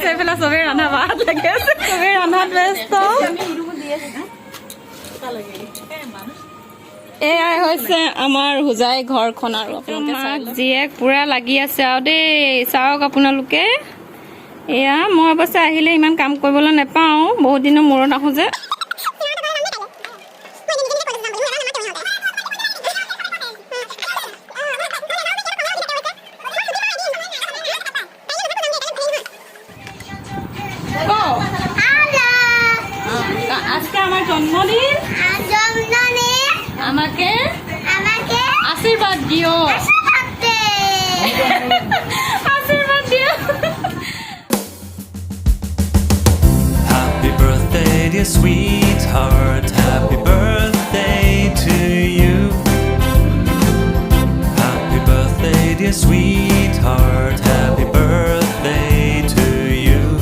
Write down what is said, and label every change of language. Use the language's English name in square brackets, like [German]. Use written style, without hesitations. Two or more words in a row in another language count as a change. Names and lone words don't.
[Assamese] এইফালে চবেই ৰন্ধা বঢ়াত লাগি আছে, চবেই ৰন্ধাত ব্যস্ত। এয়াই হৈছে আমাৰ হোজাই ঘৰখন, আৰু মাক জীয়েক পুৰা লাগি আছে আৰু দেই, চাওক আপোনালোকে। এয়া মই অৱশ্যে আহিলে ইমান কাম কৰিবলৈ নাপাওঁ, বহুত দিনৰ মূৰত আহোঁ যে। [Bangla] আজকে আমার জন্মদিন, আমাকে আশীর্বাদ দিও, আশীর্বাদ দিও। [English] Happy birthday dear sweetheart, happy birthday to you. Happy birthday dear sweetheart, happy birthday to you.